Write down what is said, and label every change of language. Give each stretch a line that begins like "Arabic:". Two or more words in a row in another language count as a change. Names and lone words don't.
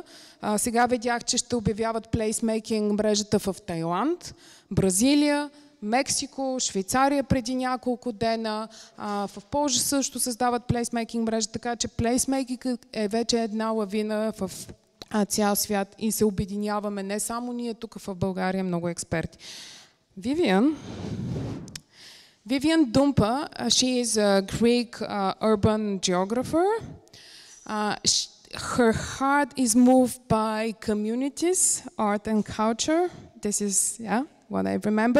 Bulgarian: Сега видях, че ще обявяват Placemaking мрежата в Тайланд, Бразилия, Мексико, Швейцария преди няколко дена, в Полша също създават Placemaking мрежа, така че Placemaking е вече една лавина в цял свят и се обединяваме не само ние тук в България, много експерти.
English: Vivian Doumpa, she is a Greek urban geographer. Her heart is moved by communities, art and culture. This is, what I remember.